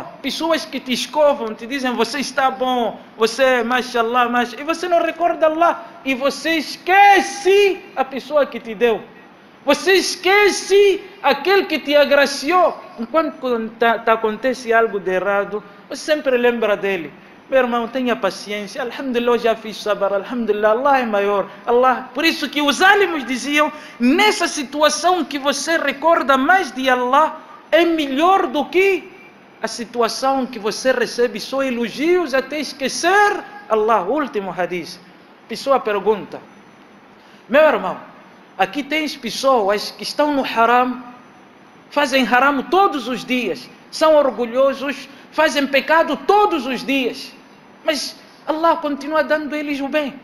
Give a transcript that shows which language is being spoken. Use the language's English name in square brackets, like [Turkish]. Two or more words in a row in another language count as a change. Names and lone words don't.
[Portuguese] Pessoas que te escovam, te dizem, você está bom, você, mashallah, e você não recorda Allah. E você esquece a pessoa que te deu. Você esquece aquele que te agraciou. Enquanto acontece algo de errado, você sempre lembra dele. Meu irmão, tenha paciência. Alhamdulillah, eu já fiz sabar. Alhamdulillah, Allah é maior. Allah. Por isso que os álamos diziam, nessa situação que você recorda mais de Allah, é melhor do que a situação que você recebe só elogios até esquecer Allah. Último hadith. Pessoa pergunta, meu irmão, aqui tens pessoas que estão no haram, fazem haram todos os dias, são orgulhosos, fazem pecado todos os dias, mas Allah continua dando eles o bem.